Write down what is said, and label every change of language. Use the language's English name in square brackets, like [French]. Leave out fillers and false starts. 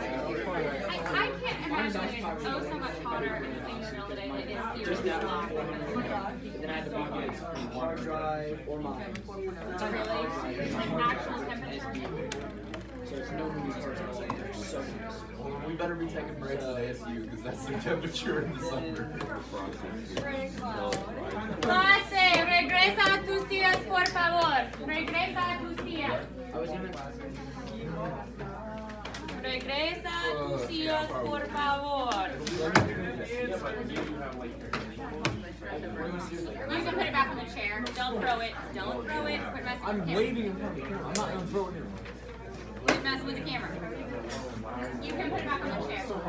[English] I can't imagine it is so much hotter in Springfield than it is here in July. Then I had to buy a hard drive or mine. Really? Like actual temperature? So it's no movie hard drive. So nice. We better be taking breaks at ASU because that's the temperature in the summer. [Spanish] Clase, regresa a tus sillas, por favor. Regresa a tus sillas. [English] I was in [Spanish] Regresa a tus sillas, por favor. [English] You can put it back on the chair. Don't throw it. Don't throw it. Quit messing with I'm the camera. waving in front of the camera. I'm not gonna throw it in. Quit messing with the camera. You can put it back on the chair.